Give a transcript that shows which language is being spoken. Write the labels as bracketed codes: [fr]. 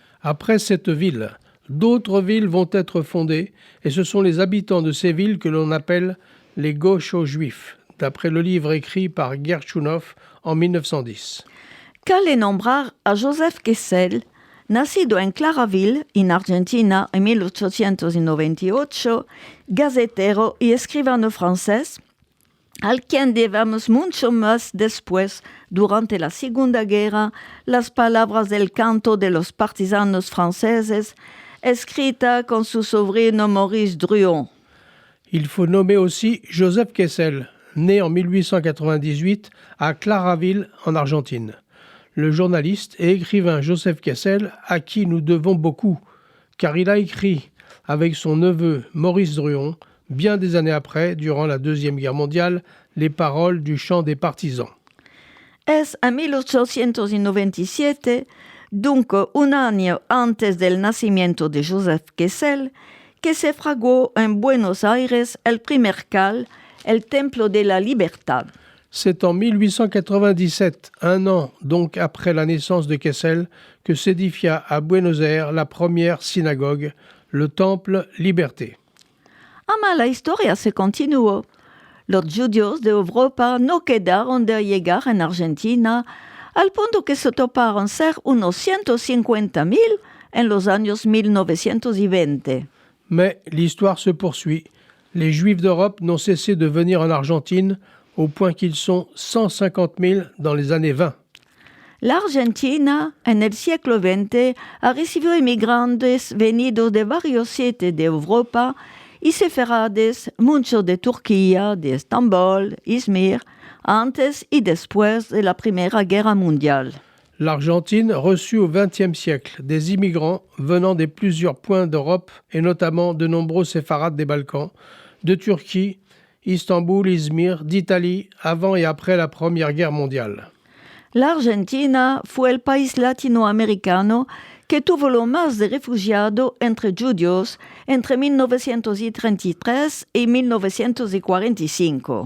[fr] Après cette ville, d'autres villes vont être fondées et ce sont les habitants de ces villes que l'on appelle les gauchos juifs, d'après le livre écrit par Gershunov en 1910. [lad] Cabe nombrar a Joseph Kessel, nacido en Claraville, en Argentina, en 1898, gazetero y escribano francés, al quien debemos mucho más después, durante la Segunda Guerra, las palabras del canto de los partisanos franceses, escrita con su sobrino Maurice Druon. [fr] Il faut nommer aussi Joseph Kessel, né en 1898 à Claraville, en Argentine. Le journaliste et écrivain Joseph Kessel, à qui nous devons beaucoup, car il a écrit avec son neveu Maurice Druon, bien des années après, durant la Deuxième Guerre mondiale, les paroles du chant des partisans. [lad] Es en 1897, [fr] donc [lad] un año antes del nacimiento de Joseph Kessel, que se fraguó en Buenos Aires el primer cal, el Templo de la Libertad. [fr] C'est en 1897, un an donc après la naissance de Kessel, que s'édifia à Buenos Aires la première synagogue, le Temple Liberté. [lad] Ama la historia se continuó. Los judíos de Europa no quedaron de llegar en Argentina, al punto que se toparon ser unos 150,000 en los años 1920. [fr] Mais l'histoire se poursuit. Les Juifs d'Europe n'ont cessé de venir en Argentine, au point qu'ils sont 150 000 dans les années 20. [lad] La Argentina, en el siglo XX, ha recibido inmigrantes venidos de varios sitios de Europa y sefarades, muchos de Turquía, de Estambul, Izmir, antes y después de la Primera Guerra Mundial. [fr] L'Argentine reçut au XXe siècle des immigrants venant de plusieurs points d'Europe et notamment de nombreux séfarades des Balkans, de Turquie, Istanbul, Izmir, d'Italie, avant et après la Première Guerre mondiale. [lad] La Argentina fue el país latinoamericano que tuvo lo más de refugiados entre judíos entre 1933 y 1945.